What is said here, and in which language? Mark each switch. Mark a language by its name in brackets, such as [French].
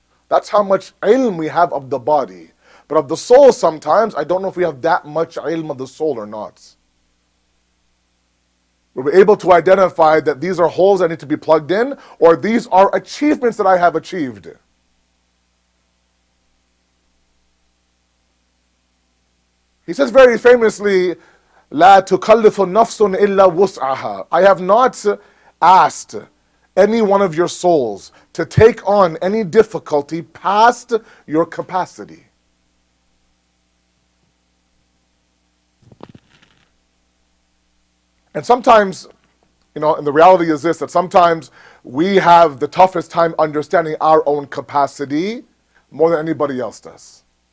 [English] That's how much ilm we have of the body. But of the soul sometimes, I don't know if we have that much ilm of the soul or not. We're able to identify that these are holes that need to be plugged in, or these are achievements that I have achieved. He says very famously, [Arabic] لا تكلف نفس إلا وسعها. [English] I have not asked any one of your souls to take on any difficulty past your capacity. And sometimes, and the reality is this, that sometimes we have the toughest time understanding our own capacity more than anybody else does.